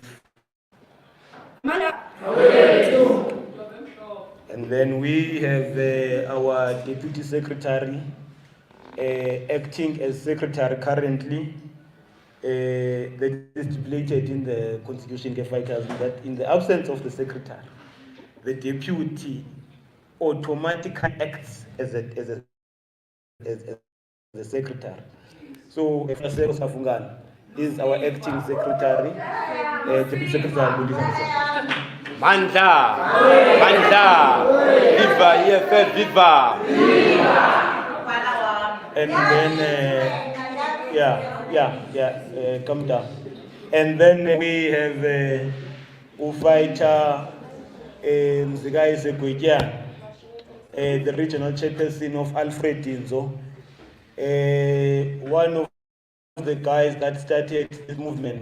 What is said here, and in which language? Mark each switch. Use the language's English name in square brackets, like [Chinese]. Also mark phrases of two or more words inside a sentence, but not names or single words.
[English] And then we have our deputy secretary, acting as secretary currently, that is stipulated in the Constitution fighters that in the absence of the secretary, the deputy automatically acts as a secretary. So, Faseko Safungana is our acting secretary, deputy secretary. Mandla, viva EFF, viva. And then, come down. And then we have Ufaita Mzigai Segweja, the regional chairperson of Alfred Nzo, one of the guys that started this movement.